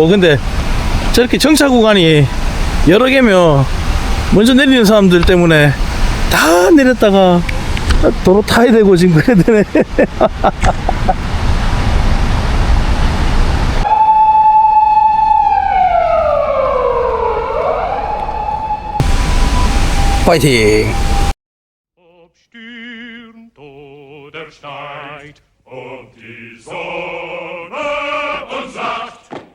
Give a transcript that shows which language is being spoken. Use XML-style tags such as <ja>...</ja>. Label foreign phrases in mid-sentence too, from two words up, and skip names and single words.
<ko>근데 저렇게 정차 구간이 여러 개면 먼저 내리는 사람들 때문에 다 내렸다가 도로 타야 되고 지금 그래야 되네. 파이팅!</ko> <de>Stürmt oder schneit und die Sonne uns sagt,</de>